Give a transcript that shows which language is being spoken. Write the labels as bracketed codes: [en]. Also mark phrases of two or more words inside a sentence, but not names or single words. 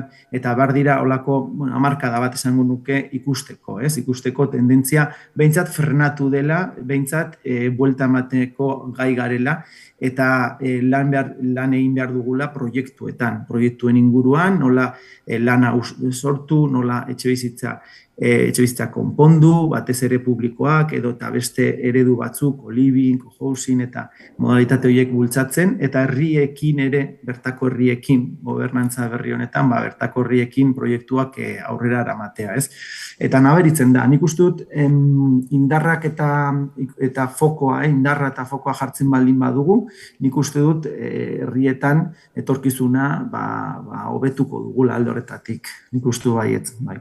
[eu] eta behar dira olako hamarkada bat esango nuke ikusteko tendentzia, behintzat frenatu dela, behintzat buelta emateko gai garela, eta lan egin behar dugula proiektuen inguruan, nola lana sortu, nola etxebizitza konpondu, batez ere publikoak, edo eta beste eredu batzuk, [en] co-living, co-housing, [eu] eta modalitate horiek bultzatzen, eta herriekin ere, bertako herriekin, gobernantza berri honetan, bertako herriekin proiektuak aurrera eramatea, Eta nabaritzen da, nik uste dut indarrak eta fokoa, indarra eta fokoa jartzen baldin badugu, nik uste dut herrietan etorkizuna hobetuko dugula alde horretatik, nik uste baietz, bai.